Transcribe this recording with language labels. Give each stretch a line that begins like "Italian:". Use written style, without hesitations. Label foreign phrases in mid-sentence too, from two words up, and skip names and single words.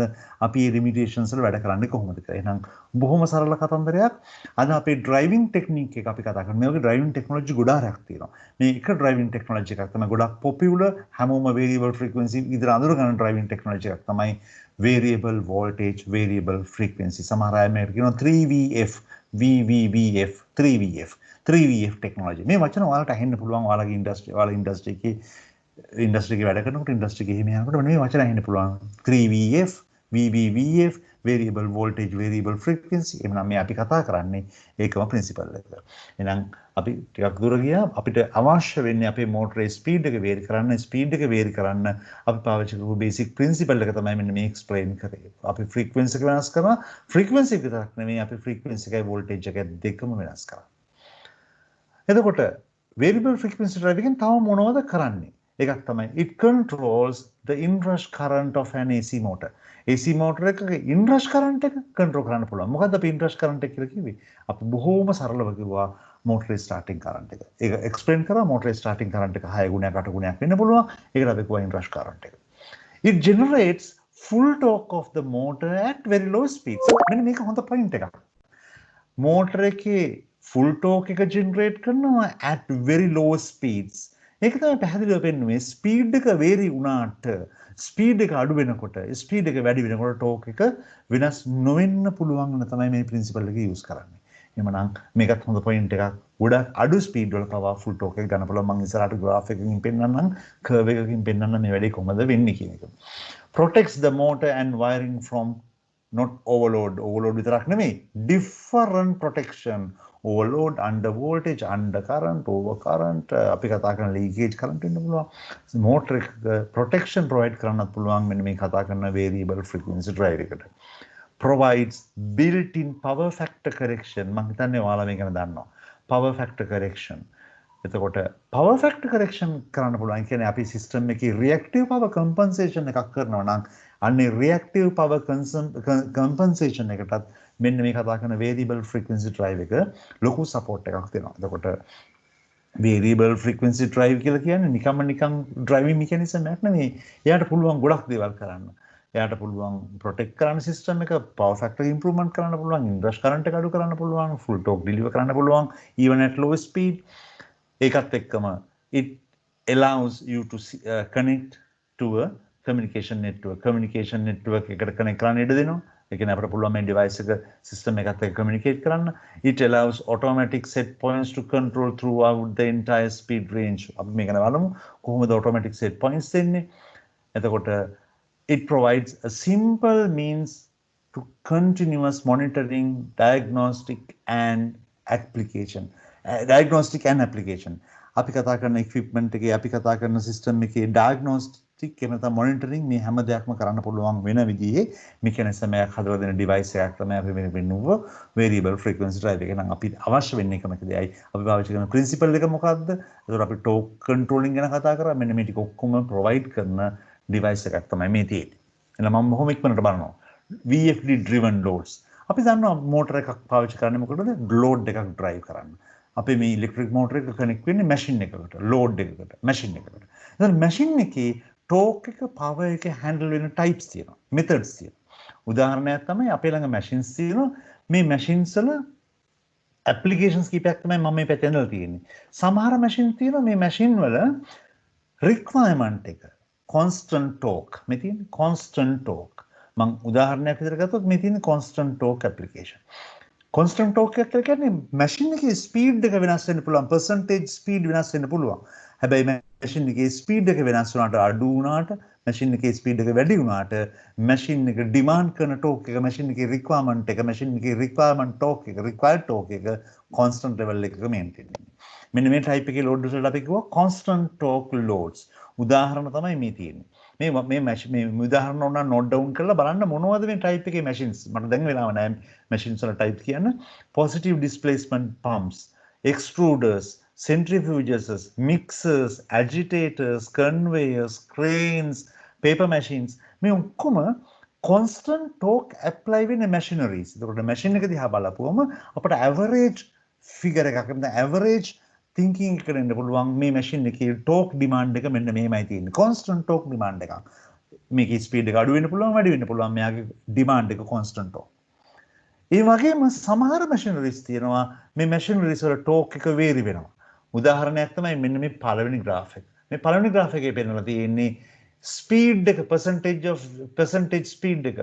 Sinhala: අපි මේ limitations වල වැඩ කරන්නේ කොහොමද කියලා. එහෙනම් බොහොම සරල කතන්දරයක්. අද අපේ
English: driving technique
Sinhala: එක අපි කතා කරනවා. මේ වගේ
English: driving technology
Sinhala: ගොඩාක් තියෙනවා. මේ එක
English: driving technology
Sinhala: එකක් තමයි ගොඩක් popular හැමෝම
English: variable frequency
Sinhala: විතර අඳුර ගන්න
English: driving technology
Sinhala: එකක් තමයි
English: variable voltage variable frequency.
Sinhala: සමහර අය මේකට කියනවා
English: 3VF VVVF 3VF technology.
Sinhala: මේ වචන ඔයාලට අහෙන්න පුළුවන් ඔයාලගේ industry එකේ වැඩ කරනකොට industry එකේ එහෙම යනකොට මේ වචන අහෙන්න පුළුවන්
English: 3VF VVVF variable voltage, variable frequency.
Sinhala: එහෙනම් මේ අපි කතා කරන්නේ ඒකම principle එක. එහෙනම් අපි ටිකක් දුර ගියා අපිට අවශ්‍ය වෙන්නේ අපේ මෝටරේ ස්පීඩ් එක වේරි කරන්න අපි පාවිච්චි කරපු
English: basic principle
Sinhala: එක තමයි මෙන්න මේ එක්ස්ප්ලেইন කරේ. අපි ෆ්‍රීකවෙන්සි එක වෙනස් කරනවා. ෆ්‍රීකවෙන්සි එක විතරක් නෙමෙයි අපි ෆ්‍රීකවෙන්සි එකයි වෝල්ටේජ් එකයි දෙකම වෙනස් කරනවා. එතකොට
English: variable frequency drive
Sinhala: එකෙන් තව මොනවද කරන්නේ? එකක් තමයි
English: it controls the inrush current of an AC motor. AC motor
Sinhala: එකක
English: inrush current
Sinhala: එක control කරන්න පුළුවන්. මොකද්ද අපි
English: inrush current
Sinhala: එක කියලා කිව්වේ? අපි බොහෝම සරලව කිව්වා
English: motor starting current
Sinhala: එක. ඒක explain කරා
English: motor starting current
Sinhala: එක 6 ගුණයක් 8 ගුණයක් වෙන්න පුළුවන්. ඒකට අපි කිව්වා
English: inrush current
Sinhala: එක.
English: It generates full torque of the motor at very low speeds.
Sinhala: මෙන්න මේක හොඳ point එකක්. motor එකේ
English: full torque
Sinhala: එක generate කරනවා
English: at very low speeds.
Sinhala: ඒක තමයි පැහැදිලිව පෙන්වන්නේ ස්පීඩ් එක vary වුණාට ස්පීඩ් එක අඩු වෙනකොට ස්පීඩ් එක වැඩි වෙනකොට ටෝක් එක වෙනස් නොවෙන්න පුළුවන් වෙන තමයි මේ ප්‍රින්සිපල් එක යූස් කරන්නේ. එහෙමනම් මේකත් හොඳ පොයින්ට් එකක්. ගොඩක් අඩු ස්පීඩ් වල පවා
English: full torque
Sinhala: එක ගන්න පුළුවන්. මම ඉස්සරහට ග්‍රාෆ් එකකින් පෙන්නන්නම් කර්ව් එකකින් පෙන්නන්නම් මේ වැඩේ කොහොමද වෙන්නේ කියන එක.
English: Protects the motor and wiring from not overload. Overload
Sinhala: විතරක් නෙමෙයි
English: different protection. Overload, under voltage, under current, over current,
Sinhala: අපි කතා කරන
English: leakage current
Sinhala: වෙන්න පුළුවන්. motor එක protection provide කරන්නත් පුළුවන් මෙන්න මේ කතා කරන
English: variable frequency drive
Sinhala: එකට.
English: Provides built-in power factor correction.
Sinhala: මම හිතන්නේ ඔයාලා මේක ගැන දන්නවා.
English: Power factor correction.
Sinhala: එතකොට
English: power factor correction
Sinhala: කරන්න පුළුවන් කියන්නේ අපි system එකේ
English: reactive power compensation
Sinhala: එකක් කරනවා නම් අන්නේ
English: reactive power compensation
Sinhala: එකටත් මෙන්න මේ කතා කරන
English: variable frequency drive
Sinhala: එක ලොකු support එකක් දෙනවා. එතකොට
English: variable frequency drive
Sinhala: කියලා කියන්නේ නිකන්
English: driving mechanism
Sinhala: එකක් නෙමෙයි. එයාට පුළුවන් ගොඩක් දේවල් කරන්න. එයාට පුළුවන් protect කරන්න system එක,
English: power factor improvement
Sinhala: කරන්න පුළුවන්,
English: inrush current
Sinhala: එක අඩු කරන්න පුළුවන්,
English: full torque deliver
Sinhala: කරන්න පුළුවන්
English: even at low speed.
Sinhala: ඒකත් එක්කම
English: it allows you to connect to a communication network. Communication network
Sinhala: එකට connect කරන්න ඉඩ දෙනවා. ඒ කියන්නේ අපිට පුළුවන් මේ device එක system එකත් එක්ක communicate කරන්න.
English: It allows automatic set points to control throughout the entire speed range.
Sinhala: අපි මේක බලමු කොහොමද
English: automatic set points
Sinhala: දෙන්නේ.
English: එතකොට it provides a simple means to continuous monitoring, diagnostic and application. Diagnostic and application.
Sinhala: අපි කතා කරන equipment එකේ අපි කතා කරන system එකේ diagnostic එහෙම නැත්නම් monitoring මේ හැම දෙයක්ම කරන්න පුළුවන් වෙන විදිහේ mechanism එකක් හදලා දෙන device එකක් තමයි අපි මේ වෙනුව
English: variable frequency drive
Sinhala: එක. නම් අපි අවශ්‍ය වෙන්නේ එකම දෙයයි. අපි පාවිච්චි කරන principle එක මොකක්ද? ඒතකොට අපි
English: torque controlling
Sinhala: ගැන කතා කරා. මෙන්න මේ ටික ඔක්කොම provide කරන device එකක් තමයි මේ තියෙන්නේ. එහෙනම් මම බොහොම ඉක්මනට බලනවා.
English: VFD driven loads.
Sinhala: අපි දන්නවා motor එකක් පාවිච්චි කරන්නේ මොකටද? load එකක් drive කරන්න. අපි මේ
English: electric motor
Sinhala: එක කනෙක්ට් වෙන්නේ මැෂින් එකකට, ලෝඩ් එකකට, මැෂින් එකකට. එතන මැෂින් එකේ ටෝක් එක, පවර් එක හැන්ඩල් වෙන ටයිප්ස් තියෙනවා, මෙතඩ්ස් තියෙනවා. උදාහරණයක් තමයි අපේ ළඟ මැෂින්ස් තියෙනවා. මේ මැෂින්ස් වල ඇප්ලිකේෂන්ස් කීපයක් තමයි මම මේ පැත්තේ ඉඳලා තියෙන්නේ. සමහර මැෂින් තියෙනවා මේ මැෂින් වල රික්වයර්මන්ට් එක
English: constant torque.
Sinhala: මේ තියෙන්නේ
English: constant torque.
Sinhala: මම උදාහරණයක් විදිහට ගත්තොත් මේ තියෙන්නේ
English: constant torque application. constant torque
Sinhala: එක කියන්නේ මැෂින් එකේ ස්පීඩ් එක වෙනස් වෙන්න පුළුවන්, percentage ස්පීඩ් වෙනස් වෙන්න පුළුවන්. හැබැයි මැෂින් එකේ ස්පීඩ් එක වෙනස් වුණාට, අඩු වුණාට, මැෂින් එකේ ස්පීඩ් එක වැඩි වුණාට, මැෂින් එක ඩිමාන්ඩ් කරන ටෝක් එක, මැෂින් එකේ රික්වයර්මන්ට් එක, මැෂින් එකේ රික්වයර්මන්ට් ටෝක් එක,
English: required torque
Sinhala: එක
English: constant level
Sinhala: එකක මේන්ටේන් වෙනවා. මෙන්න මේ ටයිප් එකේ ලෝඩ් වලට අපි කිව්වා
English: constant torque loads.
Sinhala: උදාහරණ තමයි මේ තියෙන්නේ. මේ උදාහරණ ඕන
English: note down
Sinhala: කරලා බලන්න මොනවද මේ ටයිප් එකේ මැෂින්ස්. මට දැන් වෙලාව නැහැ මැෂින්ස් වල ටයිප් කියන්න.
English: positive displacement pumps, extruders, centrifuges, mixers, agitators, conveyors, cranes, paper machines.
Sinhala: මේ ඔක්කොම
English: constant torque
Sinhala: apply වෙන machineries. ඒකට machine එක දිහා බලපුවම අපට
English: average figure
Sinhala: එකක් නැත්නම්
English: average thinking
Sinhala: එකට එන්න පුළුවන්. මේ machine එකේ
English: torque demand
Sinhala: එක මෙන්න මෙහෙමයි තියෙන්නේ.
English: constant torque demand
Sinhala: එකක්. මේකේ speed එක අඩු වෙන්න පුළුවන්, වැඩි වෙන්න පුළුවන්. මෙයාගේ demand එක
English: constant torque.
Sinhala: ඒ වගේම සමහර machineries තියෙනවා මේ machineries වල torque එක vary වෙනවා. උදාහරණයක් තමයි මෙන්න මේ පළවෙනි graph එක. මේ පළවෙනි graph එකේ පෙන්නලා තියෙන්නේ speed එක
English: percentage speed
Sinhala: එක.